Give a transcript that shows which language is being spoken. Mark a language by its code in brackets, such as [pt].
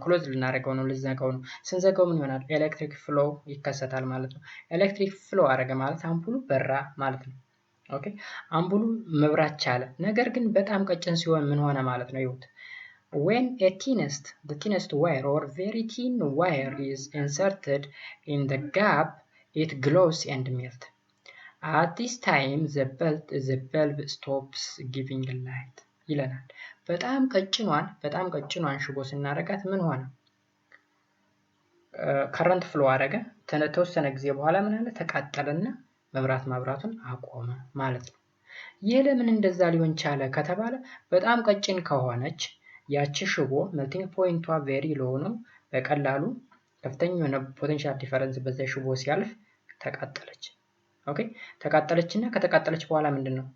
[am] ክሎዝ ልናደርገው ነው፣ ልዘጋው ነው። ስንዘጋው ምን ይሆናል? ኤሌክትሪክ ፍሎ ይከሰታል ማለት ነው። ኤሌክትሪክ ፍሎ አደረገ ማለት አምፑሉ በራ ማለት ነው። ኦኬ አምፑሉ መብራት ቻለ። ነገር ግን በጣም ቀጭን ሲሆን ምን ሆነ ማለት ነው? [en] ይሁት when the thinnest wire or very thin wire is inserted in the gap, it glows and melts. At this time the bulb stops giving light [am] ይለናል። በጣም ቀጭኗን ሽቦ ስናረጋት ምን ሆነ? ከረንት ፍሎ አረገ። ተወሰነ ጊዜ በኋላ ምን አለ? ተቃጠለና መብራት ማብራቱን አቆመ ማለት ነው። ይህ ለምን እንደዛ ሊሆን ቻለ ከተባለ በጣም ቀጭን ከሆነች ያቺ ሽቦ ሜልቲንግ ፖይንቷ ቬሪ ሎው ነው። በቀላሉ ከፍተኛ የሆነ ፖቴንሻል ዲፈረንስ በዛ ሽቦ ሲያልፍ ተቃጠለች። ኦኬ ተቃጠለችና ከተቃጠለች በኋላ ምንድነው?